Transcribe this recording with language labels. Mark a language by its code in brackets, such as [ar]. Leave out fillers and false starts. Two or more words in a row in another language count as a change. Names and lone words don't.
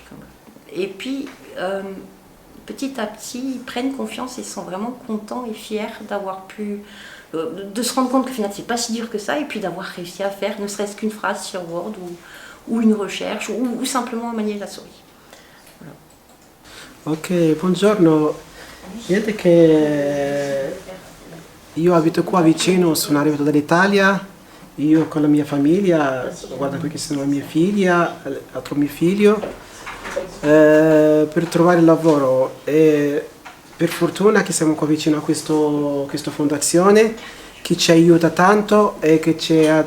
[fr] Et puis, petit à petit, ils prennent confiance et sont vraiment contents et fiers d'avoir pu... de se rendre compte que finalement, c'est pas si dur que ça et puis d'avoir réussi à faire ne serait-ce qu'une phrase sur Word ou une recherche ou simplement manier la souris. Voilà. [it] Ok, buongiorno. Niente che io abito qua vicino, sono arrivato dall'Italia, io con la mia famiglia, guarda qui che sono la mia figlia, l'altro mio figlio, per trovare lavoro e per fortuna che siamo qua vicino a questa fondazione che ci aiuta tanto e che ci